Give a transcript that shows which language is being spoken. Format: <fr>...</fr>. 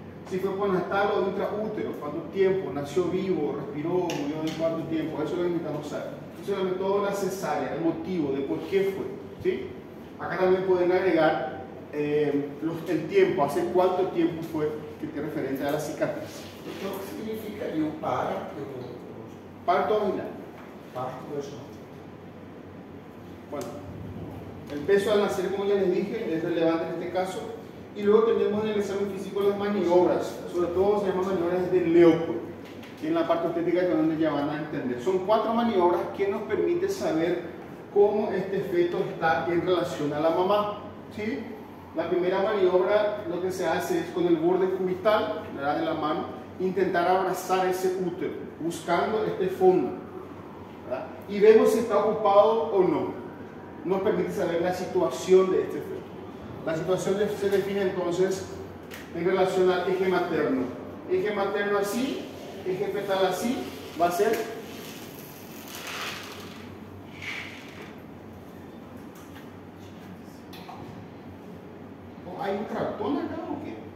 <es>Si fue por natal o de intraútero, cuánto tiempo, nació vivo, respiró, murió en cuánto tiempo, eso es lo que necesitamos saber. Eso es el método de la cesárea, el motivo de por qué fue, ¿sí? Acá también pueden agregar el tiempo, hace cuánto tiempo fue que te referente a la cicatriz.</es> <pt>Então, o que significaria o para? Parto vaginal. Parto vaginal.</pt> <es>Bueno, el peso al nacer, como ya les dije, es relevante en este caso. Y luego tenemos en el examen físico las maniobras, sobre todo se llaman maniobras de Leopold, que en la parte estética es donde ya van a entender. Son 4 maniobras que nos permiten saber cómo este feto está en relación a la mamá, ¿sí? La primera maniobra, lo que se hace es con el borde cubital, ¿verdad?, de la mano, intentar abrazar ese útero, buscando este fondo, ¿verdad? Y vemos si está ocupado o no. Nos permite saber la situación de este feto. La situación se define entonces en relación al eje materno. Eje materno así, eje fetal así, va a ser ¿hay un cartón acá o qué?</es>